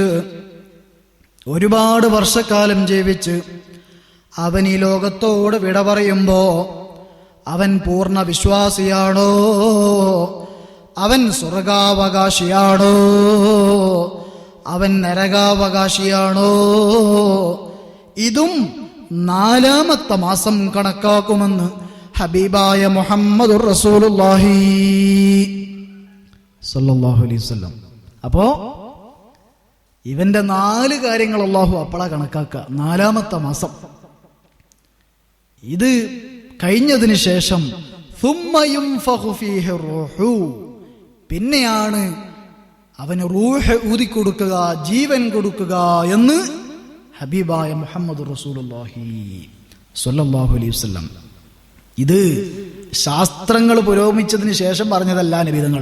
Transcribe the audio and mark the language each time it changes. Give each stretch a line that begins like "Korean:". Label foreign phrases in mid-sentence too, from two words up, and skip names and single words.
Malayalam: ഒരുപാട് വർഷക്കാലം ജീവിച്ച് അവൻ ഈ ലോകത്തോട് വിട പറയുമ്പോ അവൻ പൂർണ്ണ വിശ്വാസിയാണോ, അവൻ സ്വർഗാവകാശിയാണോ, അവൻ നരകാവകാശിയാണോ, ഇതും 4-ാമത്തെ മാസം കണക്കാക്കുമെന്ന് ഹബീബായ
Arabic: محمد رسول الله صلى الله عليه وسلم.
Malayalam: അപ്പോ ഇവന്റെ 4 കാര്യങ്ങൾ അല്ലാഹു അപ്പളാ കണക്കാക്കുക. 4-ാമത്തെ മാസം. ഇത് കഴിഞ്ഞതിന് ശേഷം
Arabic: ثُمَّ يُنْفَخُ فِيهِ الرُّوحُ,
Malayalam: പിന്നെയാണ് അവന് റൂഹ് ഊതിക്കൊടുക്കുക, ജീവൻ കൊടുക്കുക എന്ന് ഹബീബായ
Arabic: محمد رسول الله صلى الله عليه وسلم.
Malayalam: ഇത് ശാസ്ത്രങ്ങൾ പുരോഗമിച്ചതിന് ശേഷം പറഞ്ഞതല്ല നബിതങ്ങൾ.